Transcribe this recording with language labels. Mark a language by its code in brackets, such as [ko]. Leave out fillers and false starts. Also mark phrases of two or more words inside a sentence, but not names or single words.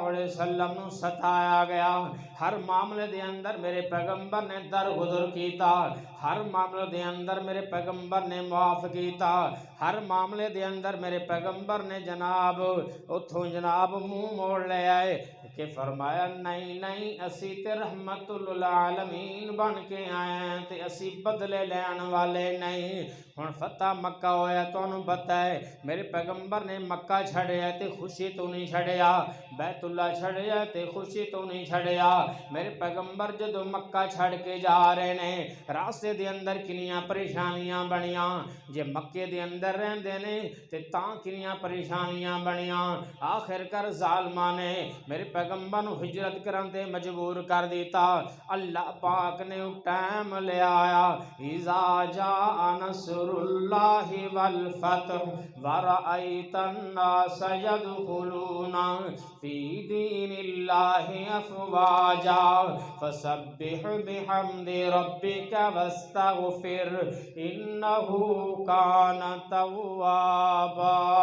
[pa] علیہ وسلم نو ستایا گیا، ہر معاملے دے اندر میرے پیغمبر نے درگزر کیتا، ہر معاملے دے اندر میرے پیغمبر نے معاف کیتا، ہر معاملے دے اندر میرے پیغمبر نے جناب اتھوں جناب منہ موڑ لے آئے کہ فرمایا نہیں نہیں اسی تے [ar] رحمت للعالمین [pa] بن کے آئے ہیں تے اسی بدلے لین والے نہیں۔ ہن فتح مکہ ہویا تانوں پتہ ہے، میرے پیغمبر نے مکہ چھڑیا تے خوشی تو نہیں چھڑیا، بیت اللہ چھڑیا تے خوشی تو نہیں چھڑیا۔ میرے پیغمبر جدو مکہ چھڑ کے جا رہے نے، راستے دے اندر کنیاں پریشانیاں بنیاں، جے مکے دے اندر رہندے نے تے تاں کنیاں پریشانیاں بنیاں، آخر کر ظالماں نے میرے پیغمبر نو ہجرت کرن تے مجبور کر دیتا۔ اللہ پاک نے ٹائم لے آیا، [ar] اذا جاء نصر اللہ والفتح ورأیت الناس يدخلون فی دین اللہ افواجا فسبح بحمد ربک واستغفر انہ کان توابا۔